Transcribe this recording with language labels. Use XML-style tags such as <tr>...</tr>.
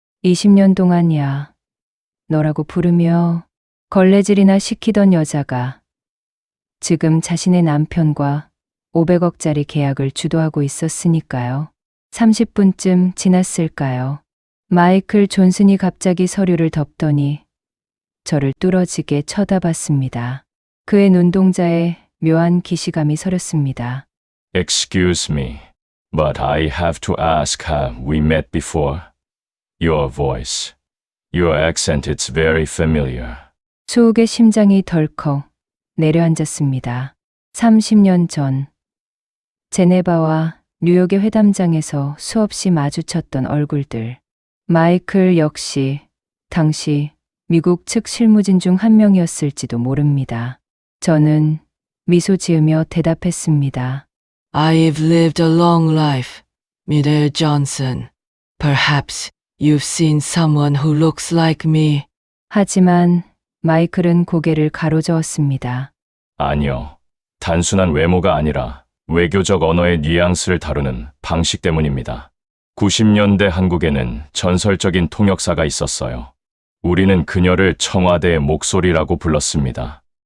<ko>20년 동안이야 너라고 부르며 걸레질이나 시키던 여자가 지금 자신의 남편과 500억짜리 계약을 주도하고 있었으니까요. 30분쯤 지났을까요? 마이클 존슨이 갑자기 서류를 덮더니 저를 뚫어지게 쳐다봤습니다. 그의 눈동자에 묘한 기시감이 서렸습니다.</ko> <en>Excuse me, but I have to ask, have we met before? Your voice, your accent, it's very familiar.</en> <ko>수욱의 심장이 덜컥 내려앉았습니다. 30년 전 제네바와 뉴욕의 회담장에서 수없이 마주쳤던 얼굴들. 마이클 역시 당시 미국 측 실무진 중 한 명이었을지도 모릅니다. 저는 미소 지으며 대답했습니다.</ko> <en>I've lived a long life, Mr. Johnson. Perhaps you've seen someone who looks like me.</en> <ko>하지만 마이클은 고개를 가로저었습니다. 아니요. 단순한 외모가 아니라 외교적 언어의 뉘앙스를 다루는 방식 때문입니다. 90년대 한국에는 전설적인 통역사가 있었어요. 우리는 그녀를 청와대의 목소리라고 불렀습니다.</ko>